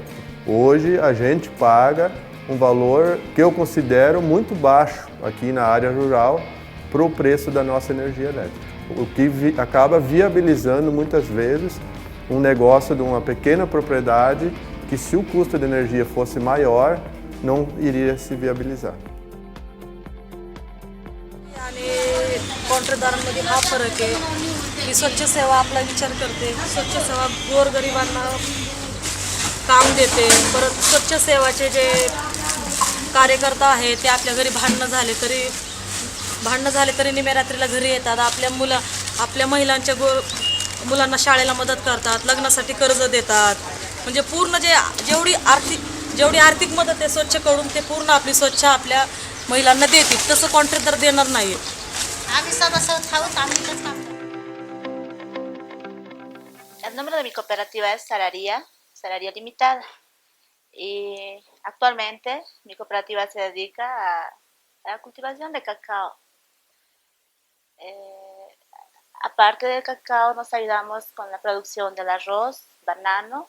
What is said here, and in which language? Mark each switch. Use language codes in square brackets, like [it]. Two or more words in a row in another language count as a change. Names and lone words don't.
[pt] Hoje a gente paga um valor que eu considero muito baixo aqui na área rural para o preço da nossa energia elétrica. O que acaba viabilizando muitas vezes um negócio de uma pequena propriedade que, se o custo de energia fosse maior, não iria se viabilizar. [mr] आणि कॉन्ट्रॅक्टदारांमध्ये हा फरक आहे की स्वच्छ सेवा आपला विचार करते, स्वच्छ सेवा गोरगरिबांना काम देते. परत स्वच्छ सेवाचे जे कार्यकर्ता आहेत ते आपल्या घरी भांडणं झाले तरी निम्या रात्रीला घरी येतात. आपल्या महिलांच्या मुलांना शाळेला मदत करतात, लग्नासाठी कर्ज देतात. म्हणजे पूर्ण जेवढी आर्थिक मदत आहे स्वच्छकडून ते पूर्ण आपली स्वच्छ आपल्या महिलांना देतील. तसं कॉन्ट्रॅक्टर देणार नाही. आम्ही सदस्य आहोत, आम्ही इथंच काम करतो. [es] El nombre de mi cooperativa es Salaria Limitada. Y actualmente mi cooperativa se dedica a la cultivación de cacao. Aparte del cacao, nos ayudamos con la producción del arroz, banano.